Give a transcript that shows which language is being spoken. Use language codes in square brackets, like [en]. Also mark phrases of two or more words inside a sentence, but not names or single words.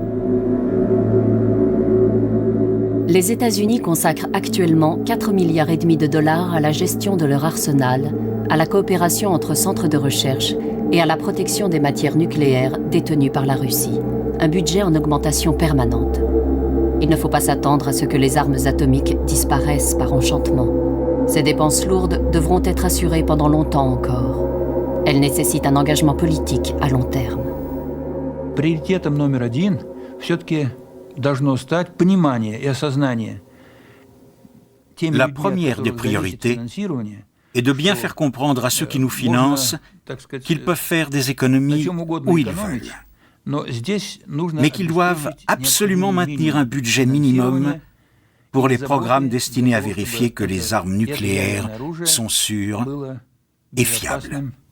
[fr] Les États-Unis consacrent actuellement 4,5 milliards de dollars à la gestion de leur arsenal, à la coopération entre centres de recherche et à la protection des matières nucléaires détenues par la Russie. Un budget en augmentation permanente. Il ne faut pas s'attendre à ce que les armes atomiques disparaissent par enchantement. Ces dépenses lourdes devront être assurées pendant longtemps encore. Elles nécessitent un engagement politique à long terme. [ru] Приоритетом номер один все-таки должно стать понимание и осознание. [fr] La première des priorités et de bien faire comprendre à ceux qui nous financent qu'ils peuvent faire des économies où ils veulent, mais qu'ils doivent absolument maintenir un budget minimum pour les programmes destinés à vérifier que les armes nucléaires sont sûres et fiables.